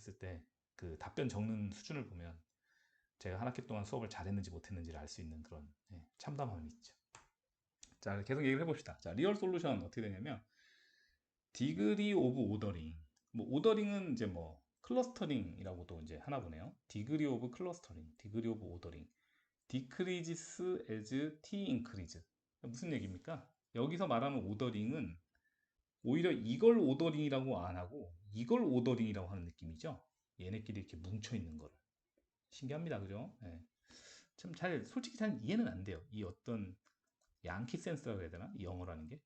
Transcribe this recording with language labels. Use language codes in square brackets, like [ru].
[ko] 했을 때 그 답변 적는 수준을 보면 제가 한 학기 동안 수업을 잘했는지 못했는지를 알 수 있는 그런 참담함이 있죠. 자, 계속 얘기를 해봅시다. 자, 리얼 솔루션 어떻게 되냐면 디그리 오브 오더링. 뭐 오더링은 이제 뭐 클러스터링이라고도 이제 하나 보네요. [en] 디그리 오브 클러스터링, 디그리 오브 오더링. decreases as t increase. [ko] 무슨 얘기입니까? 여기서 말하는 오더링은 오히려 이걸 오더링이라고 안 하고 이걸 오더링이라고 하는 느낌이죠. 얘네끼리 이렇게 뭉쳐 있는 거를. 신기합니다. 그죠? 예. 참 솔직히 잘 이해는 안 돼요. 이 어떤 양키 센스라고 해야 되나? 이 영어라는 게.